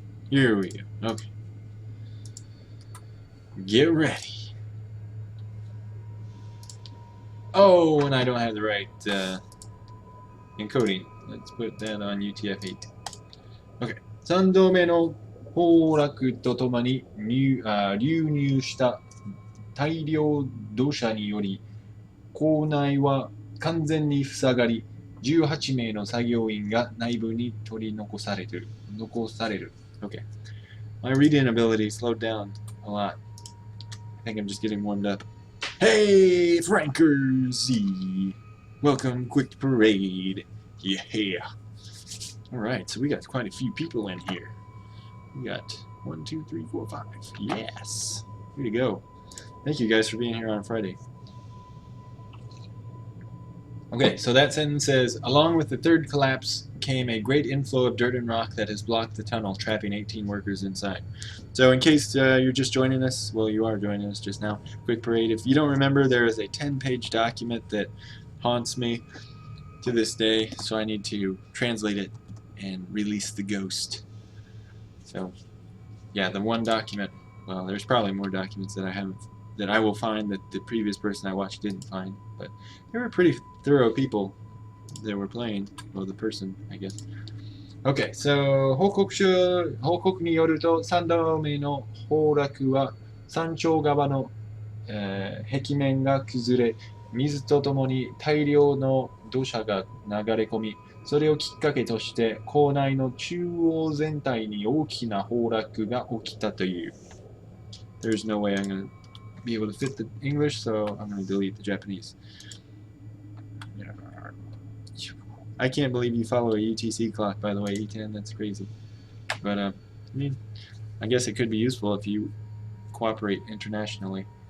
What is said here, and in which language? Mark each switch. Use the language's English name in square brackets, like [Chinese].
[English] Here we go. Okay. Get ready. Oh, and I don't have the right encoding. Let's put that on UTF-8. Okay. [Japanese] 3度目の崩落とともに流入した大量土砂により構内は完全に塞がり、18名の作業員が内部に取り残される。 [English] Okay. My reading ability slowed down a lot. I think I'm just getting warmed up. Hey, Frankers! Welcome, Quick Parade. Yeah. Alright, so we got quite a few people in here. We got 1, 2, 3, 4, 5. Yes! Way to go. Thank you guys for being here on Friday. Okay, so that sentence says, along with the third collapse came a great inflow of dirt and rock that has blocked the tunnel, trapping 18 workers inside. So in case you're just joining us, well, you are joining us just now, Quick Parade. If you don't remember, there is a 10-page document that haunts me to this day, so I need to translate it and release the ghost. So, yeah, the one document, well, there's probably more documents that I will find that the previous person I watched didn't find, but they were pretty thorough people that were playing, well, the person, I guess. Okay, so [Japanese] 報告によると3度目の崩落は山頂側の、壁面が崩れ、水とともに大量の土砂が流れ込み、それをきっかけとして構内の中央全体に大きな崩落が起きたという。 [English] There's no way I'm going to be able to fit the English, so I'm going to delete the Japanese. I can't believe you follow a UTC clock, by the way, E10, that's crazy. But, I mean, I guess it could be useful if you cooperate internationally.